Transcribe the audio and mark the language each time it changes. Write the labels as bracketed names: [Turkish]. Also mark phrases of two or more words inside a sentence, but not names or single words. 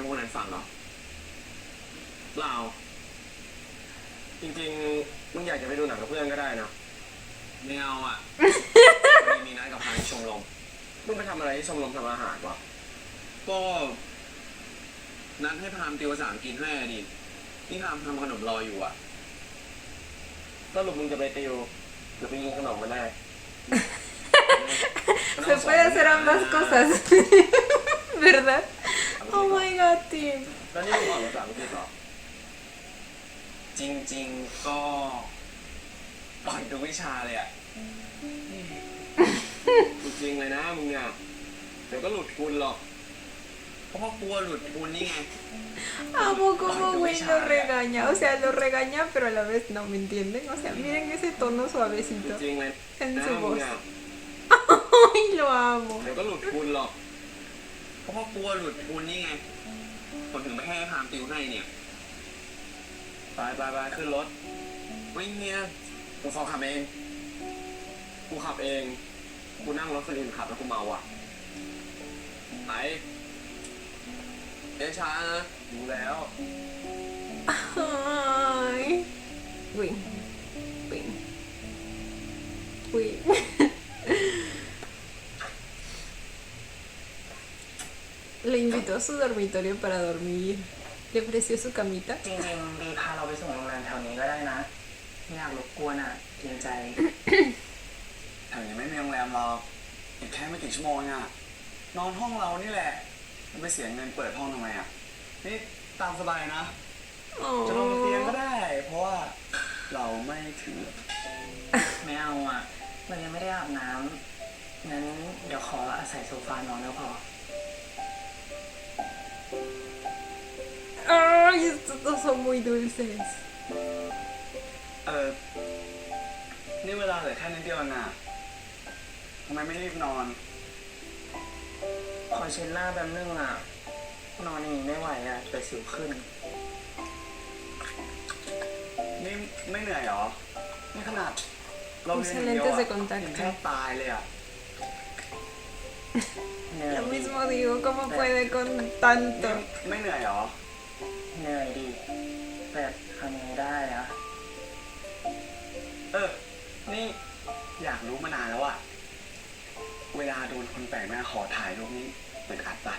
[Thai] วกนั้นฟังเหรอเปล่าจริงๆมึงอยากจะไปดูหนังกับเพื่อนก็ได้นะไม่เอาอ่ะ วันนี้มีนัดกับทางชมรมมึงไปทำอะไรที่ชมรมทำอาหารวะก็นัดให้พามติวภาษาอังกฤษให้อะดินี่พามทำขนมรออยู่อ่ะสรุปมึงจะไปติวหรือไปยิงขนมมาได้ [Spanish] Se puede hacer ambas cosas. ¿Verdad? [English] Oh my god, Tim. [Thai] แล้วนี่มึงสอนภาษาอังกฤษเหรอจริงๆก็ปล่อยทุกวิชาเลยอ่ะจริงเลยนะมึงอ่ะเดี๋ยวก็หลุดทุนหรอกเพราะกลัวหลุดทุนนี่ไง [Spanish] Amo como Win lo regaña. O sea, lo regaña, pero a la vez no, ¿me entienden? O sea, miren ese tono suavecito [Thai] จริงเลย [Spanish] en [Thai] นะ [Spanish] su [Thai] มึง [Spanish] voz. [Thai] อ่ะ [Spanish] Ay, lo amo. [Thai] เดี๋ยวก็หลุดทุนหรอกเพราะกลัวหลุดทุนนี่ไงผมถึงไม่ให้พามติวให้เนี่ยไปขึ้นรถไม่เมียกูขอขับเองกูขับเองกูนั่งรถคนอื่นขับแล้วกูเมาอ่ะไปช้านะรู้แล้ว [Spanish] Ay. Win. Win. Win. Le invitó a su dormitorio para dormir. Le ofreció su camita. [Thai] จริงๆบีพาเราไปส่งโรงแรมแถวนี้ก็ได้นะไม่อยากรบกวนอ่ะเกรงใจ แถวนี้ไม่มีโรงแรมหรอกอีกแค่ไม่กี่ชั่วโมงอ่ะนอนห้องเรานี่แหละไม่เสียเงินเปิดห้องทำไมอ่ะนี่ตามสบายนะจะนอนบนเตียงก็ Oh. ได้ เพราะว่าเราไม่ถือ ไม่เอาอ่ะเรายังไม่ได้อาบน้ำงั้นเดี๋ยวขออาศัยโซฟานอนแล้วพอ [Spanish] Ay, estos dos son muy dulces. [Thai] นี่เวลาเหลือแค่นิดเดียวน่ะทำไมไม่รีบนอน ขอเช็ดหน้าแป๊บนึงอ่ะนอนอย่างนี้ไม่ไหวอ่ะแต่สิวขึ้น นี่ไม่เหนื่อยเหรอนี่ขนาดเราเรียนอย่าง [Spanish] Usa [Thai] เดียว [Spanish] lentes de [Thai] อะยังแทบ [Spanish] contacto. [Thai] ตายเลยอ่ะ เหนื่อย [Spanish] Lo [Thai] ดิ [Spanish] mismo digo, ¿cómo puede con tanto? [Thai] ไม่เหนื่อยเหรอ เหนื่อยดิแต่ทำยังไงได้อะ นี่อยากรู้มานานแล้วอะเวลาโดนคนแปลกหน้าขอถ่ายรูปนี้เป็นอัดปะ